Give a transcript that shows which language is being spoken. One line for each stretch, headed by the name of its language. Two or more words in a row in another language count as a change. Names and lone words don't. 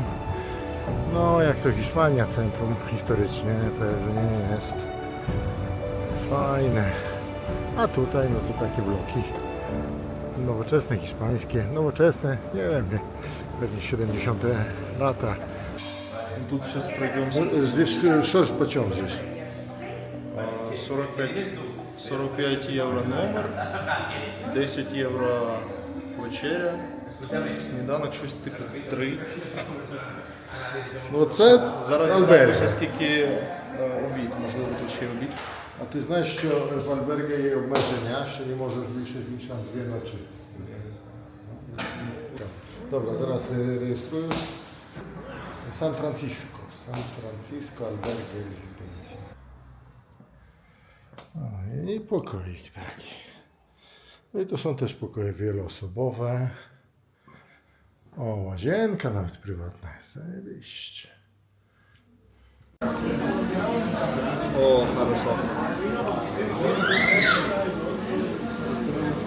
Polish: No, jak to Hiszpania, centrum historyczne pewnie jest fajne. A tutaj, no to takie bloki nowoczesne, hiszpańskie, nowoczesne, nie wiem, pewnie 70 lata.
Russian: Тут сейчас пройдемся. Здесь что ж почем здесь?
Ukrainian: 45 євро номер, 10 євро вечеря, сніданок щось типу 3. Ну це Зараз алберга. дізнаємося, скільки обід, можливо тут ще й обід. А ти знаєш, що в альбергі є обмеження, що не можеш більше ніж там 2 ночі?
Polish: Dobra, zaraz rejestruję. San Francisco. San Francisco, albergue rezydencja. I pokoik taki. No i to są też pokoje wieloosobowe. O, łazienka nawet prywatna jest. Zajebiście.
Russian: О, хорошо.